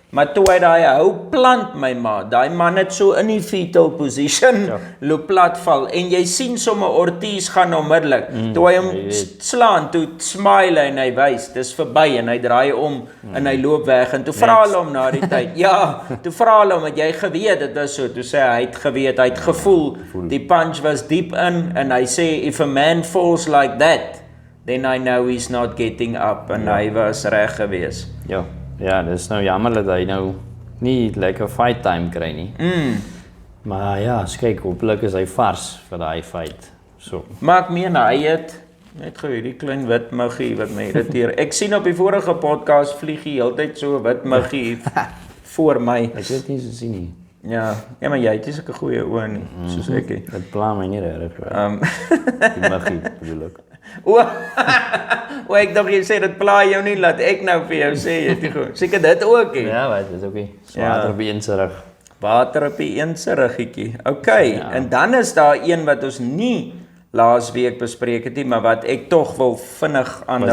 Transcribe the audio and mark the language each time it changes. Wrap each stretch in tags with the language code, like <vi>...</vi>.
<af>Maar toe hy daai hou plant my ma, daai man het so in die fetal position loop plat val en jy sien sommer Ortiz gaan onmiddellik. Toe hy hom slaan, toe smile en hy wys, dis verby en hy draai om en hy loop weg en toe vra hulle hom na die tyd. Ja, toe vra hulle hom, het jy geweet dit was so? Toe sê hy het geweet, hy het gevoel. Die punch was diep in en hy sê</af> <en>if a man falls like that, then I know he's not getting up</en> <af>en hy was reg gewees. Ja, dis nou jammer dat hy nou nie lekker fight time kry nie. Maar ja, kyk, hopelik is hy vars vir daai fight. So. Maar ek meen hy het net gou hierdie klein wit muggie wat my irriteer. Ek sien op die vorige podcast vlieg hy heeltyd so wit muggie voor my. Ek weet nie so sien nie. Ja, maar jy het nie sulke goeie oë nie, soos ek. Dit pla my nie regtig. Die muggie bedoel ek. Ek dink jy sê dit pla jou nie, laat ek nou vir jou sê, jy het goed. Seker dit ook hè. Ja, wat, dis okay. Water op die een se rug. Water op die een se ruggetjie. Okay, en dan is daar een wat ons nie laas week bespreek het nie, maar wat ek tog wil vinnig aanraak</af>